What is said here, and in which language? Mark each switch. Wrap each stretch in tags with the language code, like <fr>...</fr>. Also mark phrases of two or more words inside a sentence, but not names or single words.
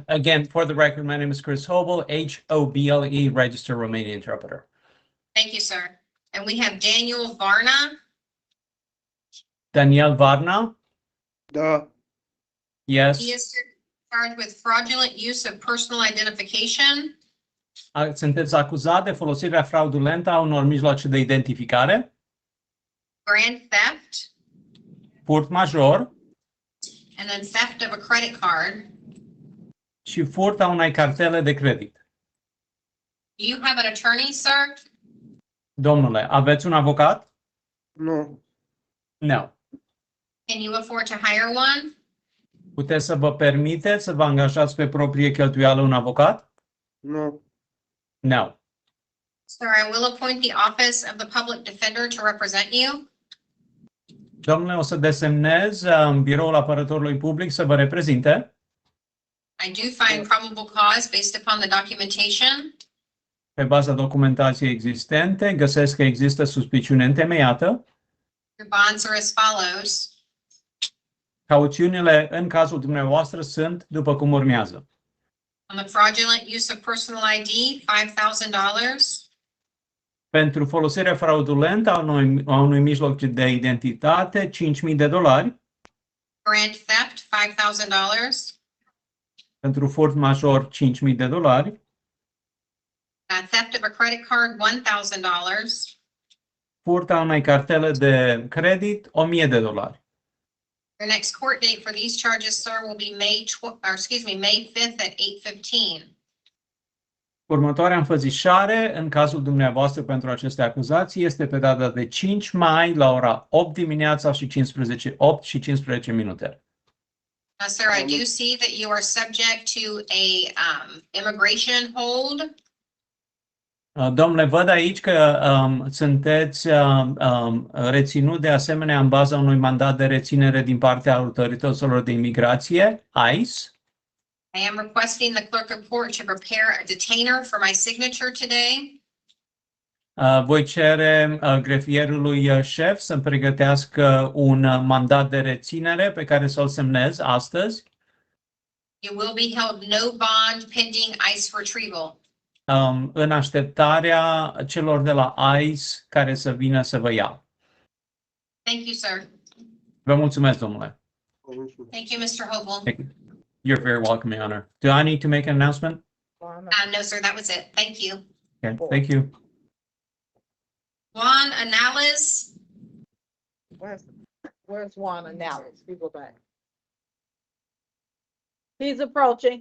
<en>then again, for the record, my name is Chris Hobel, Hoble, registered Romanian interpreter. Thank you, sir. And we have Daniel Varna. Daniel Varna? Duh. Yes. He is charged with fraudulent use of personal identification,</en> <ro>Sunteți acuzat de folosirea fraudulentă a unor mijloace de identificare,</ro> <en>grand theft,</en> <ro>furt major</ro> <en>and then theft of a credit card.</en> <ro>și furt a unei cartele de credit.</ro> <en>Do you have an attorney, sir?</en> <ro>Domnule, aveți un avocat? Nu. Nu.</ro> <en>Can you afford to hire one?</en> <ro>Puteți să vă permiteți să vă angajați pe proprie cheltuială un avocat? Nu. Nu.</ro> <en>Sir, I will appoint the office of the public defender to represent you.</en> <ro>Domnule, o să desemnez biroul apărătorului public să vă reprezinte.</ro> <en>I do find probable cause based upon the documentation.</en> <ro>Pe baza documentației existente, găsesc că există suspiciune întemeiată.</ro> <en>Your bonds are as follows.</en> <ro>Cauțiunile în cazul dumneavoastră sunt după cum urmează.</ro> <en>On the fraudulent use of personal ID, $5,000.</en> <ro>Pentru folosirea fraudulentă a unui mijloc de identitate, $5.000.</ro> <en>Grand theft, $5,000.</en> <ro>Pentru furt major, $5.000.</ro> <en>Theft of a credit card, $1,000.</en> <ro>Furt a unei cartele de credit, $1.000.</ro> <en>Your next court date for these charges, sir, will be May 5th at 8:15.</en> <ro>Următoarea înfățișare, în cazul dumneavoastră pentru aceste acuzații, este pe data de 5 mai la ora 8 dimineața și 8 și 15 minute.</ro> <en>Sir, I do see that you are subject to a immigration hold.</en> <ro>Domnule, văd aici că sunteți reținut de asemenea în baza unui mandat de reținere din partea autorităților de imigrație, ICE.</ro> <en>I am requesting the clerk of court to prepare a detainer for my signature today.</en> <ro>Voi cere grefierului șef să-mi pregătească un mandat de reținere pe care să-l semnez astăzi.</ro> <en>You will be held no bond pending ICE retrieval.</en> <ro>În așteptarea celor de la ICE care să vină să vă ia.</ro> <en>Thank you, sir.</en> <ro>Vă mulțumesc, domnule.</ro> <en>Thank you, Mr. Hobel. You're very welcome, Your Honor. Do I need to make an announcement? No, sir, that was it. Thank you. Okay, thank you. Juan Anales. Where's Juan Anales? We go back. He's approaching.</en>